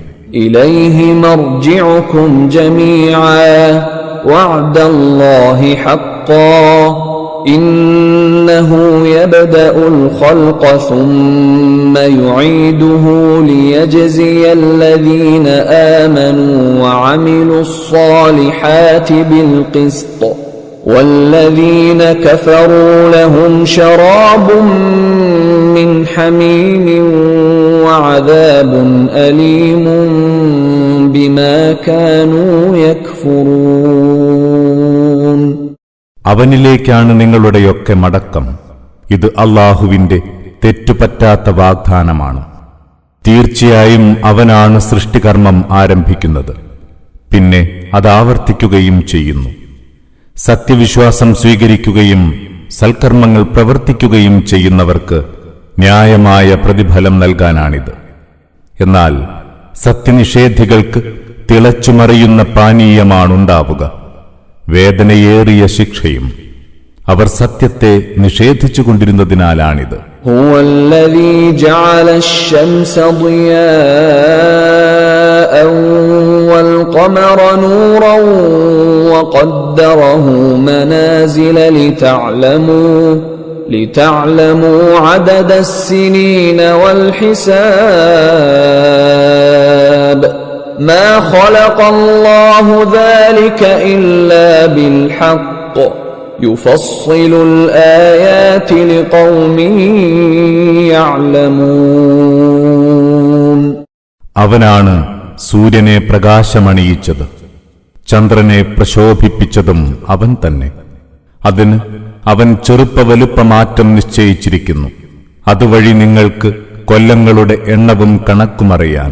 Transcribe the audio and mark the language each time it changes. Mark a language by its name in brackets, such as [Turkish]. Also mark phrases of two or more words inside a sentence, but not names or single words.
[Arabic] إليه مرجعكم جميعا وعد الله حقا إنه يبدأ الخلق ثم يعيده ليجزي الذين آمنوا وعملوا الصالحات بالقسط والذين كفروا لهم شراب من حميم وعذاب أليم بما كانوا يكفرون. [Malayalam] അവനിലേക്കാണ് നിങ്ങളുടെയൊക്കെ മടക്കം. ഇത് അല്ലാഹുവിന്റെ തെറ്റുപറ്റാത്ത വാഗ്ദാനമാണ്. തീർച്ചയായും അവനാണ് സൃഷ്ടികർമ്മം ആരംഭിക്കുന്നത്, പിന്നെ അത് ആവർത്തിക്കുകയും ചെയ്യുന്നു. സത്യവിശ്വാസം സ്വീകരിക്കുകയും സൽക്കർമ്മങ്ങൾ പ്രവർത്തിക്കുകയും ചെയ്യുന്നവർക്ക് ന്യായമായ പ്രതിഫലം നൽകാനാണിത്. എന്നാൽ സത്യനിഷേധികൾക്ക് തിളച്ചുമറിയുന്ന പാനീയമാണുണ്ടാവുക, വേദനയേറിയ ശിക്ഷയും. അവർ സത്യത്തെ നിഷേധിച്ചുകൊണ്ടിരുന്നതിനാലാണിത്. [Arabic] هو الذي جعل الشمس ضياء والقمر نورا وقدره منازل لتعلموا عدد السنين والحساب ما خلق الله ذلك إلا بالحق يفصل الآيات لقوم يعلمون. [Malayalam] അവനാണ് സൂര്യനെ പ്രകാശമണിയിച്ചത്, ചന്ദ്രനെ പ്രശോഭിപ്പിച്ചതും അവൻ തന്നെ. അതിന് അവൻ ചെറുപ്പവലുപ്പമാറ്റം നിശ്ചയിച്ചിരിക്കുന്നു. അതുവഴി നിങ്ങൾക്ക് കൊല്ലങ്ങളുടെ എണ്ണവും കണക്കുമറിയാൻ.